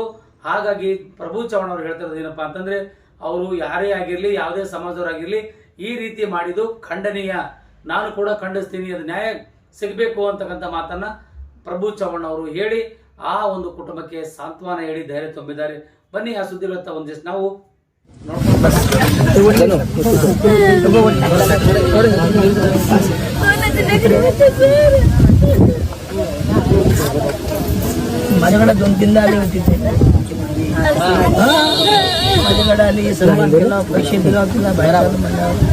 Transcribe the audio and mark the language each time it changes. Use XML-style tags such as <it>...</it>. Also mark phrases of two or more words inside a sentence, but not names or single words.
<kn>ಹಾಗಾಗಿ ಪ್ರಭು ಚವ್ಹಾಣ್ ಅವರು ಹೇಳ್ತಿರೋದು ಏನಪ್ಪಾ ಅಂತಂದ್ರೆ, ಅವರು ಯಾರೇ ಆಗಿರಲಿ, ಯಾವುದೇ ಸಮಾಜದವರಾಗಿರ್ಲಿ, ಈ ರೀತಿ ಮಾಡಿದ್ದು ಖಂಡನೀಯ, ನಾನು ಕೂಡ ಖಂಡಿಸ್ತೀನಿ, ಅದು ನ್ಯಾಯ ಸಿಗಬೇಕು ಅಂತಕ್ಕಂಥ ಮಾತನ್ನ ಪ್ರಭು ಚವ್ಹಾಣ್ ಅವರು ಹೇಳಿ ಆ ಒಂದು ಕುಟುಂಬಕ್ಕೆ ಸಾಂತ್ವನ ಹೇಳಿ ಧೈರ್ಯ ತುಂಬಿದ್ದಾರೆ. ಬನ್ನಿ ಆ ಸುದ್ದಿಗಳತ್ತ ಒಂದಿಷ್ಟು ನಾವು</kn> <mr>माझ्याकडे 2-3 आले होते ते माझ्याकडे आली, सन्मान केला, पैसे दिला, तुला बाहेर आलं म्हणल्यावर</mr>